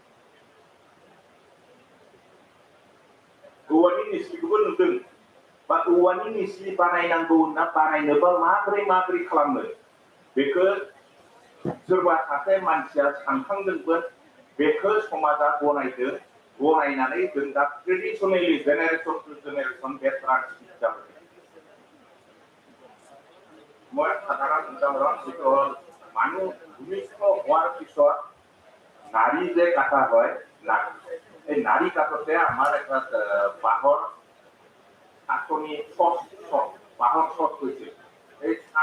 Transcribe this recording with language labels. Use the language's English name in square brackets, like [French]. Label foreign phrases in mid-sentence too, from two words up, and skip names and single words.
[Bodo] औवानि निस्लिखौबो नुदों बा औवानि निस्लि बानायनांगौ होनना बानायनोबा माबोरै खालामनो बेखौ सोरबा सासे मानसिया सानखांदोंमोन बेखौ समाजा गनायदों गनायनानै जों दा [English] traditionally generation to generation [Bodo] बे ट्रान्समिट जाबाय [Assamese] মই সাধাৰণ উদাহৰণ যিটো হ'ল মানুহ ভূমিষ্ঠ হোৱাৰ পিছত নাৰী যে কাটা হয় এই নাৰী কাটোতে আমাৰ এটা বাঁহৰ আঁচনি বাঁহৰ চট হৈছিল এই